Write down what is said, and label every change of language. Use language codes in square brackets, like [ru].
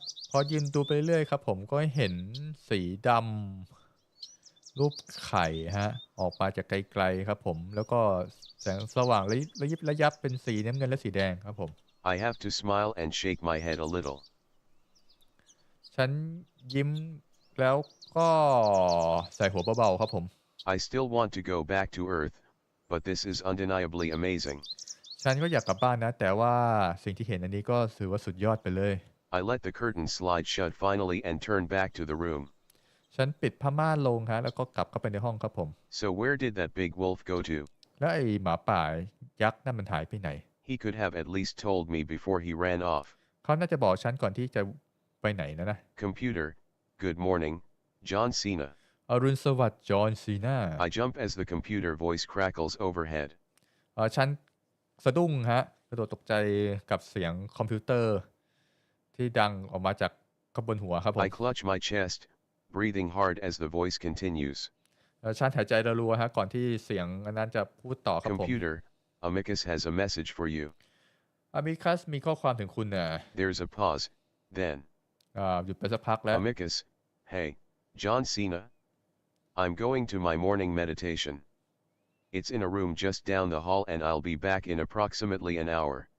[th] พอยืนดูไปเรื่อยครับผมก็เห็นสีดำรูปไข่ฮะออกมาจากไกลๆครับผมแล้วก็แสงสว่างระยิบระยับเป็นสีน้ำเงินและสีแดงครับผม [en] I have to smile and shake my head a little. [th] ฉันยิ้มแล้วก็ใส่หัวเบาๆครับผม [en] I still want to go back to Earth, but this is undeniably amazing. [th] ฉันก็อยากกลับบ้านนะแต่ว่าสิ่งที่เห็นอันนี้ก็ถือว่าสุดยอดไปเลย [en] I let the curtain slide shut finally and turned back to the room. [th] ฉันปิดผ้าม่านลงฮะแล้วก็กลับเข้าไปในห้องครับผม [en] So where did that big wolf go to? [th] แล้วไอ้หมาป่ายักษ์นั่นมันหายไปไหน [en] He could have at least told me before he ran off. [th] เขาน่าจะบอกฉันก่อนที่จะไปไหนนะ [en] Computer, good morning, John Cena. [th] อรุณสวัสดิ์จอห์นซีนา [en] I jump as the computer voice crackles overhead. [th] ฉันสะดุ้งฮะกระโดดตกใจกับเสียงคอมพิวเตอร์ที่ดังออกมาจากข้างบนหัวครับผม [en] I clutch my chest, breathing hard as the voice continues. [th] ฉันหายใจรัวๆฮะก่อนที่เสียงนั้นจะพูดต่อครับผม [en] Computer, Amicus has a message for you. [th] อามิคัสมีข้อความถึงคุณน่ะ [en] There's a pause, then. [th] หยุดไปสักพักแล้ว [en] Amicus, hey, John Cena. I'm going to my morning meditation. It's in a room just down the hall and I'll be back in approximately an hour.